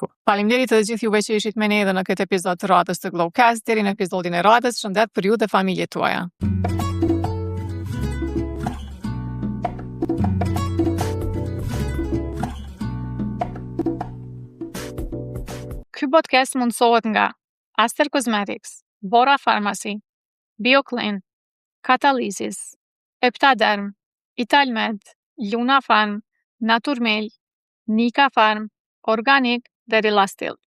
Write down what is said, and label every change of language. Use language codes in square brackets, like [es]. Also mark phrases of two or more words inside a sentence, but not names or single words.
[sq] Faleminderit edhe gjithë juve që ishit me ne edhe në këtë episod të radhës të Glowcast, deri në episodin e radhës, shëndet për ju dhe familjet tuaja. Ky podcast mundësohet nga Aster Cosmetics, Bora Pharmacy, BioClean, Catalysis, Eptaderm, Italmed, Luna Farm, Naturmel, Nika Farm, Organic dhe Relastil.